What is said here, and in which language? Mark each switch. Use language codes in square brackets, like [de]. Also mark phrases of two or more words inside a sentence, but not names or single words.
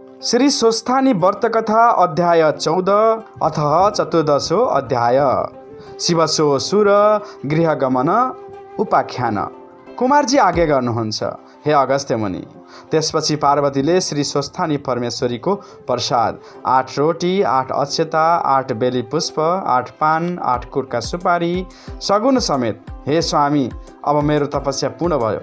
[ne] श्री स्वस्थानी व्रतकथा अध्याय 14 [sa] अथ चतुर्दशो अध्याय। [ne] शिवसो सुर गृहगमन उपाख्यान। कुमारजी आज्ञा गर्नुहुन्छ हे अगस्त्य मुनि। त्यसपछि पार्वतीले श्री स्वस्थानी परमेश्वरीको प्रसाद 8 रोटी, 8 अक्षता, 8 बेली पुष्प, 8 पान, 8 कुर्का सुपारी सगुन समेत, हे स्वामी अब मेरो तपस्या पूर्ण भयो।